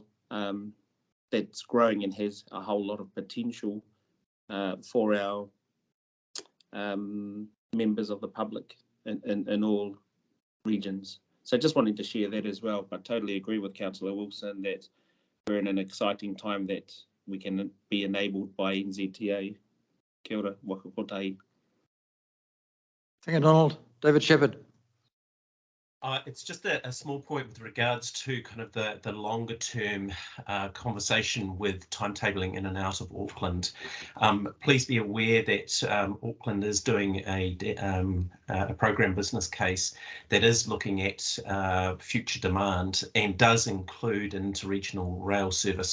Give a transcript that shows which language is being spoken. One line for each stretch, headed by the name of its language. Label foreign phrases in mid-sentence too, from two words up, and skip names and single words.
English: That's growing and has a whole lot of potential for our members of the public in all regions. So just wanting to share that as well, but totally agree with Councillor Wilson that we're in an exciting time that we can be enabled by NZTA.
Māori: Kia ora, waka kotahi.
English: Thank you, Donald. David Shepherd. It's just a small point with regards to kind of the longer term conversation with timetabling in and out of Auckland. Please be aware that Auckland is doing a program business case that is looking at future demand and does include interregional rail service.